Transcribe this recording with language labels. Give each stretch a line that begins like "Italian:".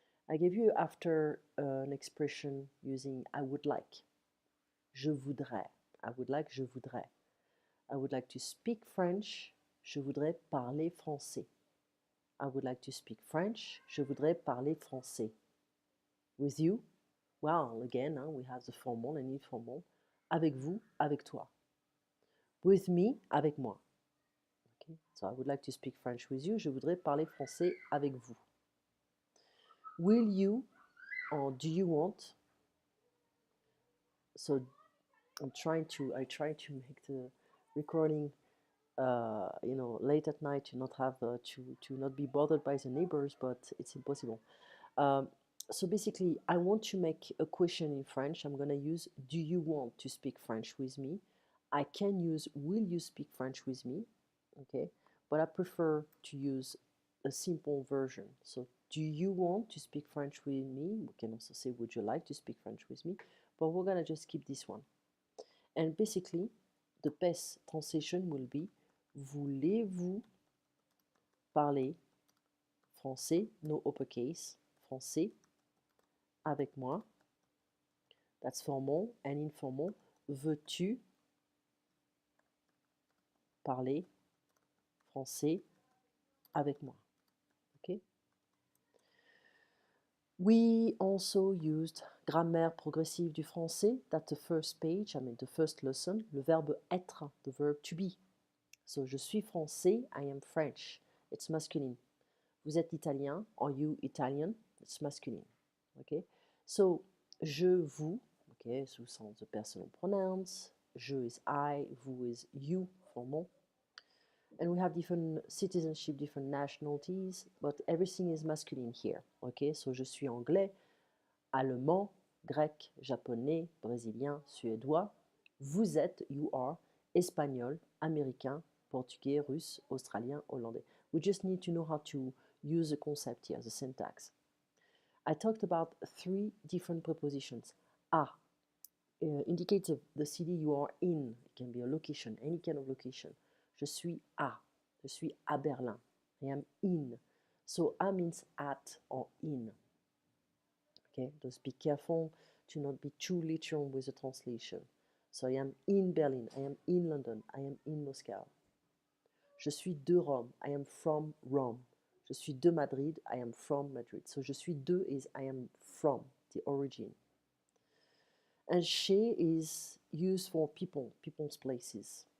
English: I gave you after an expression using I would like.
French: Je voudrais.
English: I would like,
French: je voudrais.
English: I would like to speak French.
French: Je voudrais parler français.
English: I would like to speak French.
French: Je voudrais parler français.
English: With you, well, again, we have the formal and informal.
French: Avec vous, avec toi.
English: With me,
French: avec moi. Okay?
English: So I would like to speak French with you.
French: Je voudrais parler français avec vous.
English: Will you or do you want? So I try to make the recording late at night to not have to not be bothered by the neighbors, but it's impossible. So basically, I want to make a question in French. I'm gonna use do you want to speak French with me? I can use will you speak French with me? Okay, but I prefer to use a simple version. So do you want to speak French with me? We can also say would you like to speak French with me? But we're gonna just keep this one. And basically, the best translation will be
French: voulez-vous parler français,
English: no uppercase, français, avec moi? That's formal and informal.
French: Veux-tu parler français avec moi.
English: Okay? We also used grammaire progressive du français. That's the first page, the first lesson.
French: Le verbe être,
English: the verb to be. So,
French: je suis français,
English: I am French. It's masculine.
French: Vous êtes italien,
English: are you Italian? It's masculine. Okay? So, je, vous, okay, so sounds the personal pronouns. Je is I, vous is you, formal. And we have different citizenship, different nationalities, but everything is masculine here. Okay, so
French: je suis anglais, allemand, grec, japonais, brésilien, suédois. Vous êtes,
English: you are,
French: espagnol, américain, portugais, russe, australien, hollandais.
English: We just need to know how to use the concept here, the syntax. I talked about 3 different prepositions. A indicates the city you are in. It can be a location, any kind of location.
French: Je suis à Berlin.
English: I am in. So à means at or in. Okay, just be careful to not be too literal with the translation. So I am in Berlin, I am in London, I am in Moscow.
French: Je suis de Rome,
English: I am from Rome.
French: Je suis de Madrid,
English: I am from Madrid. So
French: je suis de
English: is I am from, the origin. And chez is used for people, people's places.